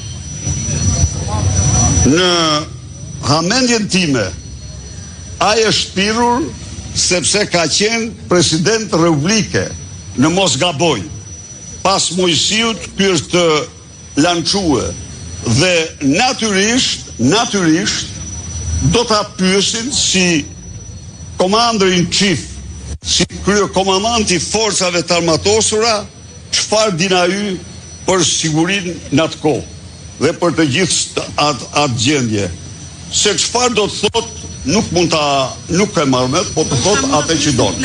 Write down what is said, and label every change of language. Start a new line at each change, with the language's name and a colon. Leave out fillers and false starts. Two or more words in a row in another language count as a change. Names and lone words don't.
Albanian: Në hamendjen time, ai është thirrur sepse ka qenë president republike në mos gaboj. Pas Mojsiut ky është lançue dhe natyrisht do ta pyesin si
English: commander in chief,
Albanian: si kryekomandanti i forcave të armatosura, çfarë din ai për sigurinë në atë kohë dhe për të gjithë atë gjendje. Se çfarë do të thotë nuk e marr mend, po të thotë atë që don.